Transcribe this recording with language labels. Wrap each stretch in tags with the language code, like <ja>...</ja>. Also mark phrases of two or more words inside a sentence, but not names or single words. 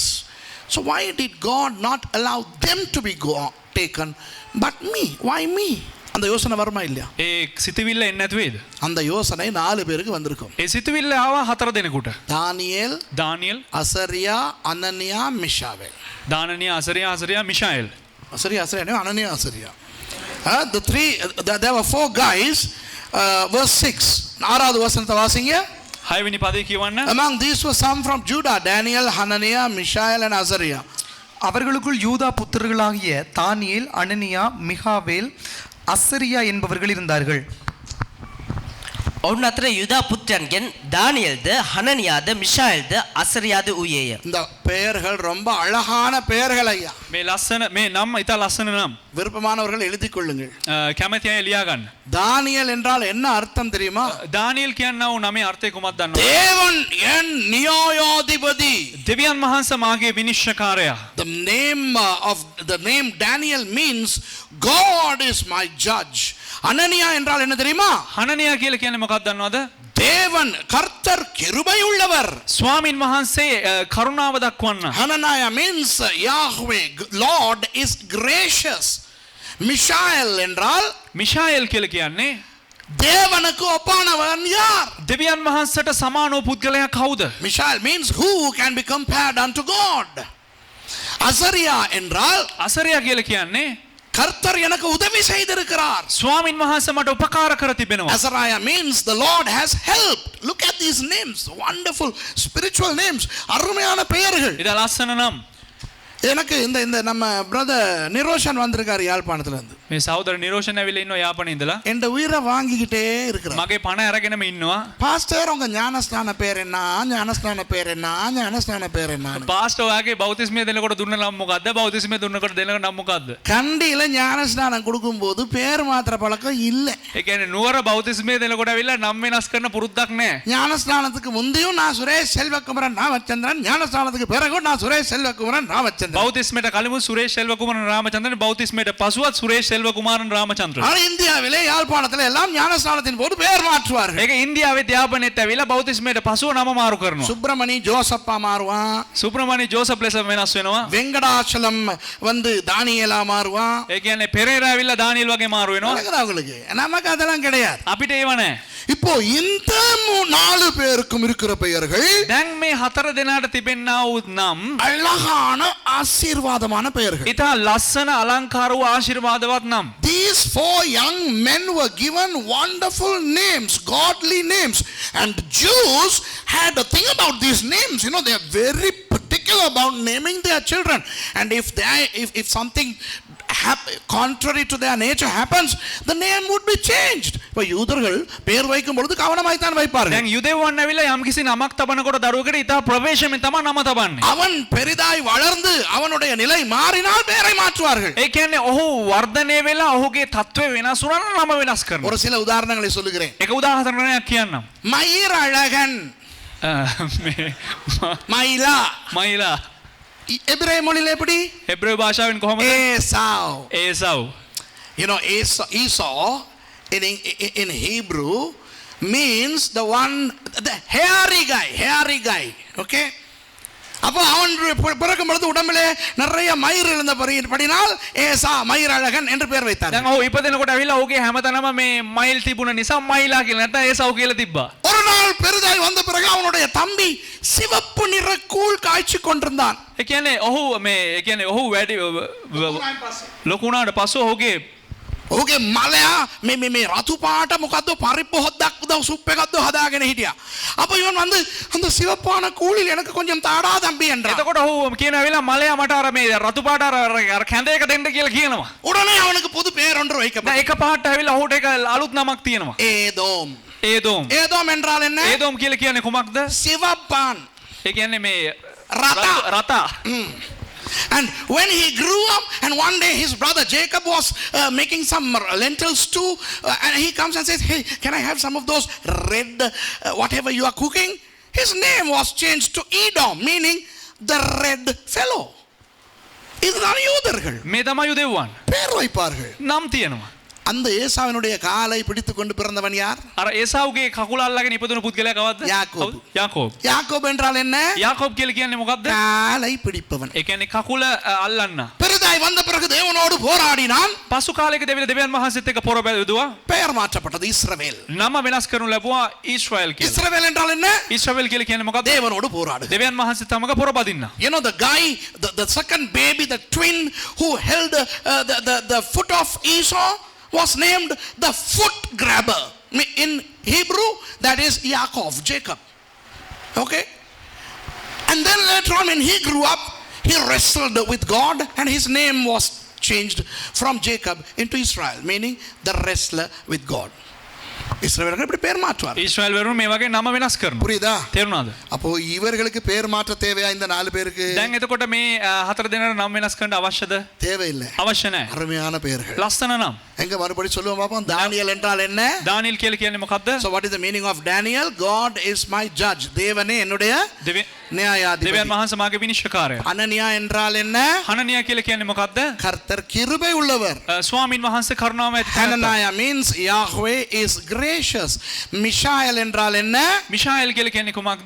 <en>So why did God not allow them to be taken, but me? Why me?</en> <ta>அந்த யோசனை வருமா இல்லையா?</ta> <si>ඒ සිතවිල්ල එන්නේ නැතු වේද?</si> <ta>அந்த யோசனை 4 பேருக்கு வந்திருக்கும்.</ta> <si>ඒ සිතවිල්ල ආවා 4 දෙනෙකුට.</si> <ta>தானியேல்,</ta> <si>දානියෙල්,</si> <ta>அசரியா, அனனியா, மிஷாவேல்.</ta> <si>දානනියා, අසරියා, මිෂායෙල්.</si> <ta>அசரியா, அனனியா, அசரியா.</ta> <en>The three, there were 4 guys. Verse 6.</en> <ta>6வது வசனத்தை வாசிங்க.</ta> <si>6 වෙනි පදේ කියවන්න.</si> <en>Among these were some from Judah, Daniel, Hananiah, Mishael and Azariah.</en> <ta>அவர்களுக்குள் யூதா புத்திரர்களாகிய தானியேல், அனனியா, மிகாவேல், அசரியா என்பவர்கள் இருந்தார்கள்.</ta> <si>ඔවුන් අතර යුදා පුත්‍රයන්ගෙන් දානියෙල්ද හනනියාද මිෂායෙල්ද අසරියාද වූයේය.</si> <ta>இந்த பெயர்கள் ரொம்ப அழகான பெயர்கள் ஐயா.</ta> <si>මේ ලස්සන මේ නම් ඉතා ලස්සන නම්.</si> <ta>விருப்பமானவர்கள் எழுதிக் கொள்ளுங்கள்.</ta> <si>කැමති අය ලියා ගන්න.</si> <ta>தானியேல் என்றால் என்ன அர்த்தம் தெரியுமா?</ta> <si>දානියෙල් කියනවා නමේ අර්ථය කුමක්ද දන්නවද?</si> <ta>தேவன் என் நியாயாதிபதி.</ta> <si>දෙවියන් වහන්සේ මාගේ විනිශ්චයකාරයා.</si> <en>The name Daniel means God is my judge.</en> <ta>அனனியா என்றால் என்ன தெரியுமா?</ta> <si>හනනියා කියලා කියන්නේ මොකක්ද දන්නවද?</si> <ta>தேவன் கர்த்தர் கிருபை உள்ளவர்.</ta> <si>ස්වාමින් වහන්සේ කරුණාව දක්වන්න.</si> <en>Hananiah means Yahweh, Lord is gracious.</en> <ta>மிஷாயல் என்றால்</ta> <si>මිෂායෙල් කියලා කියන්නේ</si> <ta>தேவனுக்கு ஒப்பானவன் யார்?</ta> <si>දෙවියන් වහන්සේට සමාන වූ පුද්ගලයා කවුද?</si> <en>Mishael means who can be compared unto God.</en> <ta>அசரியா என்றால்</ta> <si>අසරියා කියලා කියන්නේ</si> <ta>கர்த்தர் எனக்கு உதவி செய்திருக்கிறார்.</ta> <si>ස්වාමින් වහන්සේ මට උපකාර කර තිබෙනවා.</si> <en>Azariah means the Lord has helped. Look at these names, wonderful spiritual names.</en> <ta>அருமையான பெயர்கள்.</ta> <si>ඉතින් ලස්සන නම්.</si> <ta>எனக்கு இந்த நம்ம பிரதர் நிரோஷன் வந்திருக்காரு யாழ்ப்பாணத்துல இருந்து.</ta> <si>මේ සහෝදර නිරෝෂන් ඇවිල්ලා ඉන්නවා යාපනයේ ඉඳලා.</si> <ta>என் உயிரை வாங்கிக்கிட்டே இருக்கிறார்.</ta> <si>මගේ පණ අරගෙනම ඉන්නවා.</si> <ta>பாஸ்டர் உங்க ஞானஸ்நான பேர் என்ன? ஞானஸ்நான பேர் என்ன? ஞானஸ்நான பேர் என்ன?</ta> <si>පාස්ටර් ඔයාගේ බෞතිස්මය දෙනකොට දුන්න නම් මොකද්ද? බෞතිස්මය දුන්නකොට දෙන නම් මොකද්ද?</si> <ta>கண்டியில ஞானஸ்நானம் கொடுக்கும்போது பேர் மாத்திர பழக்கம் இல்லை.</ta> <si>ඒ කියන්නේ නුවර බෞතිස්මය දෙනකොට ඇවිල්ලා නම් වෙනස් කරන පුරුද්දක් නැහැ.</si> <ta>ஞானஸ்நானத்துக்கு முந்தியும் நான் சுரேஷ் செல்வகுமரன் ராமச்சந்திரன், ஞானஸ்நானத்துக்கு பிறகும் நான் சுரேஷ் செல்வகுமரன் ராமச்சந்திரன்.</ta> <si>බෞතිස්මයට කලින් සුරේෂ් සෙල්වකුමාරන් රාමචන්ද්‍රන්, බෞතිස්මයට පසුවත් සුරේෂ් සෙල්වකුමාරන් රාමචන්ද්‍රන්.</si> <ta>ஆனால் இந்தியாவிலே யாழ்ப்பாணத்தில் எல்லாம் ஞானஸ்நானத்தின் போது பெயர் மாற்றுவார்கள்.</ta> <si>ඒක ඉන්දියාවේ යාපනයේත් ඇවිල්ලා බෞතිස්මයට පසුව නම මාරු කරනවා.</si> <ta>சுப்பிரமணி ஜோசப்பா மாறுவான்.</ta> <si>සුප්‍රමණි ජෝසප් ලෙස වෙනස් වෙනවා.</si> <ta>வெங்கடாச்சலம் வந்து தானியேலா மாறுவான்.</ta> <si>ඒ කියන්නේ පෙරේරා ඇවිල්ලා දානියෙල් වගේ මාරු වෙනවා.</si> <ta>நடக்குதா உங்களுக்கு? நமக்கு அதெல்லாம் கிடையாது.</ta> <si>අපිට ඒව නැහැ.</si> <ta>இப்போ இந்த 4 பேருக்கும் இருக்கிற பெயர்கள்</ta> <si>දැන් මේ 4 දෙනාට තිබෙනා වූ නම්</si> <ta>அழகான ஆசீர்வாதமான பெயர்கள்.</ta> <si>ඉතා ලස්සන අලංකාර වූ ආශිර්වාදවත් නම්.</si> <en>These 4 young men were given wonderful names, godly names, and Jews had a thing about these names. You know, they are very particular about naming their children, and if something contrary to their nature happens, the name would be changed.</en> <ta>இப்போ யூதர்கள் பேர் வைக்கும் பொழுது கவனமாய் தான் வைப்பார்கள்.</ta> <si>දැන් යුදෙව්වන් ඇවිල්ලා යම්කිසි නමක් තබනකොට දරුවෙකුට ඉතා ප්‍රවේශමෙන් තමයි නම තබන්නේ.</si> <ta>அவன் பெரிதாய் வளர்ந்து அவனுடைய நிலை மாறினால் பெயரை மாற்றுவார்கள்.</ta> <si>ඒ කියන්නේ ඔහු වර්ධනය වෙලා ඔහුගේ තත්ත්වය වෙනස් වුණා නම් නම වෙනස් කරනවා.</si> <ta>ஒரு சில உதாரணங்களை சொல்லுகிறேன்.</ta> <si>එක උදාහරණයක් කියන්නම්.</si> <ta>மயிரழகன், மயிலா,</ta> <si>මයිලා</si> <ta>எபிரேய மொழியில எப்படி?</ta> <si>හෙබ්‍රේව භාෂාවෙන් කොහොමද?</si> <en>Esau.</en> <si>ඒසව්.</si> <en>You know, Esau in Hebrew means the one, the hairy guy. Okay?</en> <ta>அப்போ அவன் பிறக்கும் பொழுது உடம்பிலே நிறைய மயிர் இருந்தபடினால் ஏசா மயிரழகன் என்று பெயர் வைத்தார்.</ta> <si>දැන් ඔහු ඉපදෙනකොට ඇවිල්ලා ඔහුගේ හැමතැනම මේ මයිල් තිබුණ නිසා මයිලා කියලා නැත්නම් ඒසව් කියලා තිබ්බා.</si> <ta>ஒரு நாள் பெரிதாய் வந்த பிறகு அவனுடைய தம்பி சிவப்பு நிற கூழ் காய்ச்சி கொண்டிருந்தான்.</ta> <si>ඒ කියන්නේ ඔහු වැඩි ලොකු වුණාට පස්සේ ඔහුගේ ඔහුගේ මලයා මේ රතු පාට මොකද්ද පරිප්පු හොද්දක් උදව් සුප් එකක්ද හදාගෙන හිටියා.</si> <ta>அப்ப இவன் வந்து அந்த சிவப்பான கூழில் எனக்கு கொஞ்சம் தாடா தம்பி என்றான்.</ta> <si>එතකොට ඔහු කියන වෙලාව මලයා මට අර මේ රතු පාට අර කැඳ එක දෙන්න කියලා කියනවා.</si> <ta>உடனே அவனுக்கு புது பேர் ஒன்று</ta> <si>දැන්</si> <ta>வைக்கப்பட்டது.</ta> <si>එක පාට ඇවිල්ලා ඔහුට එක අලුත් නමක් තියෙනවා.</si> <ta>ஏதோம்.</ta> <si>ඒදෝම්.</si> <ta>ஏதோம் என்றால் என்ன?</ta> <si>ඒදෝම් කියලා කියන්නේ කුමක්ද?</si> <ta>சிவப்பான்.</ta> <si>ඒ කියන්නේ මේ රතා. රතා.</si> <en>And when he grew up, and one day his brother Jacob was making some lentil stew, and he comes and says, "Hey, can I have some of those red whatever you are cooking?" His name was changed to Edom, meaning the red fellow.</en> <ta>இதுதான் யூதர்கள்.</ta> <si>මේ තමයි යුදෙව්වන්.</si> <ta>பேர் வைப்பார்கள்.</ta> <si>නම් තියෙනවා.</si> <ta>அந்த ஏசாவினுடைய காலை பிடித்துக் கொண்டு பிறந்தவன் யார்?</ta> <si>අර ඒසාව්ගේ කකුල අල්ලගෙන ඉපදුණු පුද්ගලයා කවද්ද? යාකෝබ්. යාකෝබ්.</si> <ta>யாக்கோப் என்றால் என்ன?</ta> <si>යාකෝබ් කියලා කියන්නේ මොකද්ද?</si> <ta>காலை பிடிப்பவன்.</ta> <si>ඒ කියන්නේ කකුල අල්ලන්න.</si> <ta>பெரிதாய் வந்த பிறகு தேவனோடு போராடினான்.</ta> <si>පසු කාලයකදී දෙවියන් වහන්සේත් එක්ක පොර බැලුවා.</si> <ta>பெயர் மாற்றப்பட்டது இஸ்ரவேல்.</ta> <si>නම වෙනස් කරනු ලැබුවා ඊශ්‍රායෙල් කියලා.</si> <ta>இஸ்ரவேல் என்றால் என்ன?</ta> <si>ඊශ්‍රායෙල් කියලා කියන්නේ මොකද්ද?</si> <ta>தேவனோடு போராடு.</ta> <si>දෙවියන් වහන්සේ තමක පොර බදින්න.</si> <en>You know the guy, the second baby, the twin who held the foot of Esau was named the foot grabber. In Hebrew, that is Yaakov, Jacob. Okay? And then later on when he grew up, he wrestled with God and his name was changed from Jacob into Israel, meaning the wrestler with God.</en> <ta>இஸ்ரவேலர்கள் இப்படி பேர் மாற்றுவார்.</ta> <si>ඊශ්‍රායෙල් වරුන් මේ වගේ නම වෙනස් කරනවා.</si> <ta>புரியுதா?</ta> <si>තේරුණාද?</si> <ta>அப்போ இவர்களுக்கு பேர் மாற்ற தேவையா இந்த 4 பேருக்கு?</ta> <si>දැන් එතකොට මේ හතර දෙනාට නම් වෙනස් කරන්න අවශ්‍යද?</si> <ta>தேவையில்லை.</ta> <si>අවශ්‍ය නැහැ.</si> <ta>அருமையான பெயர்கள்.</ta> <si>ලස්සන නම්.</si> <ta>எங்க மறுபடி சொல்லுவோம் பாப்போம். தானியேல் என்றால் என்ன?</ta> <si>දානියෙල් කියලා කියන්නේ මොකද්ද?</si> <en>So what is the meaning of Daniel? God is my judge.</en> <ta>தேவனே என்னுடைய நியாயாதிபதி.</ta> <si>දෙවියන් වහන්සේ මාගේ විනිශ්චයකාරයා.</si> <ta>அனனியா என்றால் என்ன?</ta> <si>හනනියා කියලා කියන්නේ මොකද්ද?</si> <ta>கர்த்தர் கிருபை உள்ளவர்.</ta> <si>ස්වාමින් වහන්සේ කරුණාව ඇති කෙනා.</si> <en>Hananiah means Yahweh is gracious.</en> <ta>மிஷாயல் என்றால் என்ன?</ta> <si>මිෂායෙල් කියලා කියන්නේ කුමක්ද?</si>